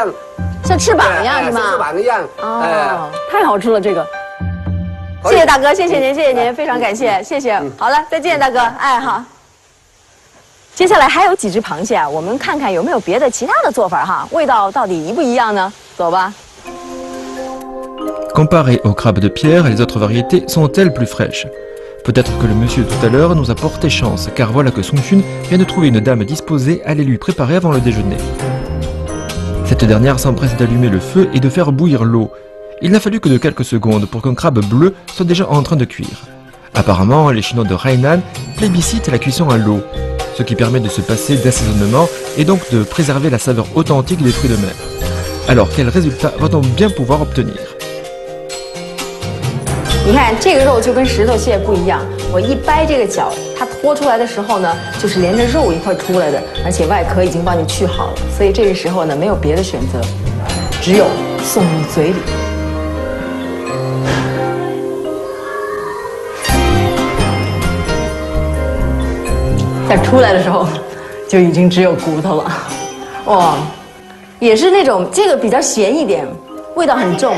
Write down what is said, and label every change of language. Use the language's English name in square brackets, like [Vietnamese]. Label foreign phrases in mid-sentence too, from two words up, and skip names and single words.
[Chinese] 像翅膀一样是吗？像翅膀一样。哦，太好吃了这个。谢谢大哥，谢谢您，谢谢您，非常感谢，谢谢。好了，再见，大哥。哎，好。接下来还有几只螃蟹啊，我们看看有没有别的其他的做法哈，味道到底一不一样呢？走吧。 [French] Comparé au crabe de pierre, les autres variétés sont-elles plus fraîches? Peut-être que le monsieur tout à l'heure nous a porté chance, car voilà que Song Chun vient de trouver une dame disposée à les lui préparer avant le déjeuner. Cette dernière s'empresse d'allumer le feu et de faire bouillir l'eau. Il n'a fallu que de quelques secondes pour qu'un crabe bleu soit déjà en train de cuire. Apparemment, les Chinois de Hainan plébiscitent la cuisson à l'eau, ce qui permet de se passer d'assaisonnement et donc de préserver la saveur authentique des fruits de mer. Alors, quel résultat va-t-on bien pouvoir obtenir? [Chinese] 你看这个肉就跟石头蟹不一样，我一掰这个角，它脱出来的时候呢，就是连着肉一块出来的，而且外壳已经帮你去好了，所以这个时候呢，没有别的选择，只有送入嘴里。但出来的时候，就已经只有骨头了，哇，也是那种这个比较咸一点，味道很重。